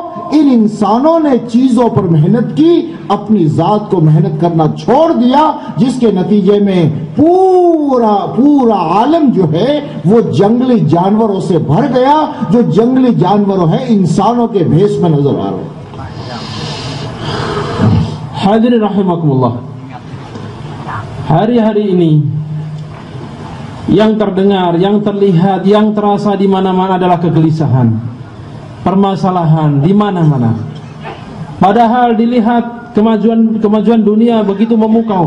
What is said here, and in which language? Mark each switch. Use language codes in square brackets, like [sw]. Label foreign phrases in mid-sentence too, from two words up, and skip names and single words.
[hi] इन इंसानों ने चीजों पर मेहनत की, अपनी जात को मेहनत करना छोड़ दिया, जिसके नतीजे में पूरा आलम जो है वो जंगली जानवरों से भर गया। जो जंगली जानवरों है इंसानों के भेष में नजर आ रहे हैं। [ar] حاضرين رحمكم الله, [id] hari-hari ini yang terdengar, yang terlihat, yang terasa di mana-mana adalah kegelisahan, permasalahan di mana-mana. Padahal dilihat kemajuan dunia begitu memukau.